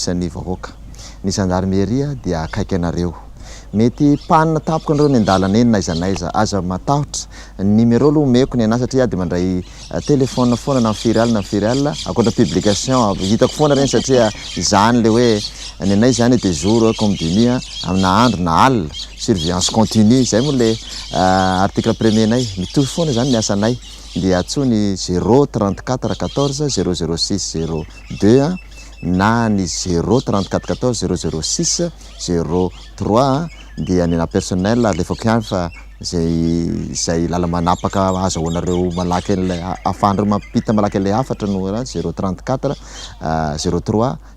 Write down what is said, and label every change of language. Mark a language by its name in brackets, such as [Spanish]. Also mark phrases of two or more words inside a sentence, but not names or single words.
[Malagasy] isan'ny vahoaka ny gendarmerie dia akaiky anareo mety panina tapoka an'ireo ny andalana eny na iza naiza aza matahotra numéro aloha omeko ny anah satria dia mandray telefôna foana na amin'ny ferial akoatra publication hitako foana reny satria izany le hoe ny anay zany [French] de jour comme de nuit [Malagasy] amina andro na alina [French] surveillance continue [Malagasy] zay moa [French] le article premier [Malagasy] nay mitovy foana zany ny asanay dia atsony 034 14 006 02 na ny 034 14 006 03 dia nena personnel alefako ihany fa zay lala manapaka azahoanareo malaky an'ilay afandreo mampita malaky an'ilay afatra no 034 03